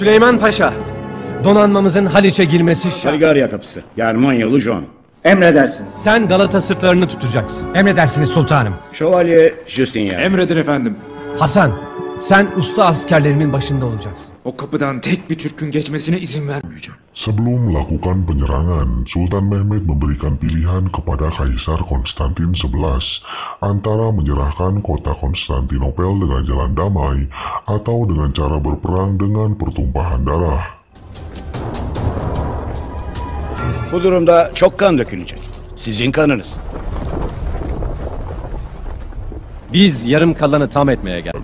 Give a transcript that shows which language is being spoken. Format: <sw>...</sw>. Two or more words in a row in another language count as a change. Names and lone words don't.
<tr>Süleyman Paşa, donanmamızın Haliç'e girmesi şart. Bulgarya kapısı. Germanyalı John. Emredersiniz. Sen Galata sırtlarını tutacaksın. Emredersiniz sultanım. Şövalye Justinian. Emredin efendim. Hasan, sen usta askerlerimin başında olacaksın. O kapıdan tek bir Türk'ün geçmesine izin vermeyeceğim.</tr> <id>Sebelum melakukan penyerangan, Sultan Mehmed memberikan pilihan kepada Kaisar Konstantin XI antara menyerahkan kota Konstantinopel dengan jalan damai atau dengan cara berperang dengan pertumpahan darah.</id> <tr>Bu durumda çok kan dökülecek. Sizin kanınız. Biz yarım kalanı tam etmeye geldik.</tr>